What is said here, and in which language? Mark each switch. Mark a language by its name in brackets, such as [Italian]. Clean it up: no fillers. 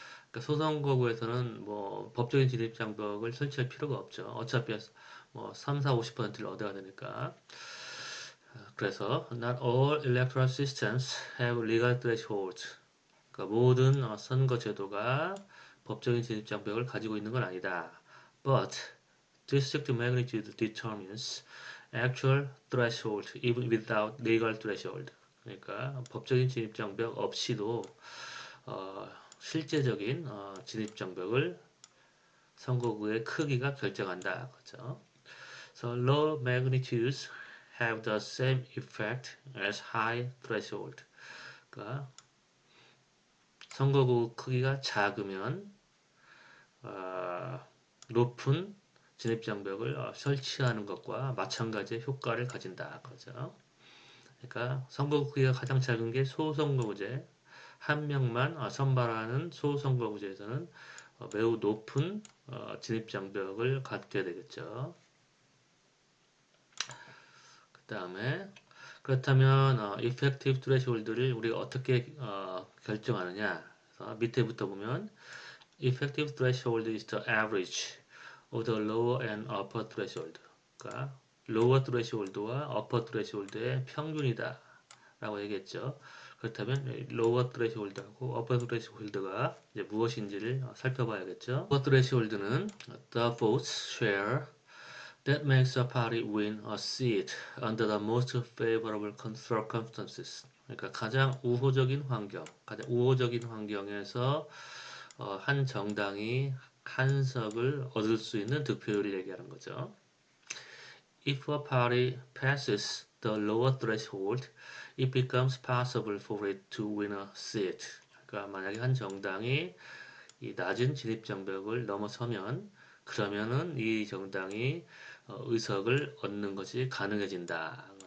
[Korean] 그러니까 소선거구에서는 뭐 법적인 진입장벽을 설치할 필요가 없죠. 어차피 뭐 3, 4, 50%를 얻어야 되니까. 그래서 [English] not all electoral systems have legal thresholds. [Korean] 그러니까 모든 선거 제도가 법적인 진입장벽을 가지고 있는 건 아니다. [English] But district magnitude determines actual threshold even without legal threshold. [Korean] 그러니까 법적인 진입장벽 없이도 실제적인 진입장벽을 선거구의 크기가 결정한다. 그렇죠? [English] So low magnitudes have the same effect as high threshold. [Korean] 그러니까 선거구 크기가 작으면 높은 진입장벽을 설치하는 것과 마찬가지의 효과를 가진다. 그죠? 그러니까 선거구 크기가 가장 작은 게 소선거구제, 한 명만 선발하는 소선거구제에서는 매우 높은 진입장벽을 갖게 되겠죠. 그 다음에 그렇다면 effective threshold를 우리가 어떻게 결정하느냐? 그래서 밑에부터 보면 [English] effective threshold is the average of the lower and upper threshold. [Korean] 그러니까 lower threshold와 upper threshold의 평균이다 라고 얘기했죠. 그렇다면 lower threshold하고 upper threshold가 이제 무엇인지를 살펴봐야겠죠. [English] lower threshold는 the votes share that makes a party win a seat under the most favorable circumstances. [Korean] 그러니까 가장 우호적인 환경, 가장 우호적인 환경에서 한 정당이 한 석을 얻을 수 있는 득표율을 얘기하는 거죠. [English] If a party passes the lower threshold, it becomes possible for it to win a seat. [Korean] 그러니까 만약에 한 정당이 이 낮은 진입장벽을 넘어서면 그러면은 이 정당이 의석을 얻는 것이 가능해진다.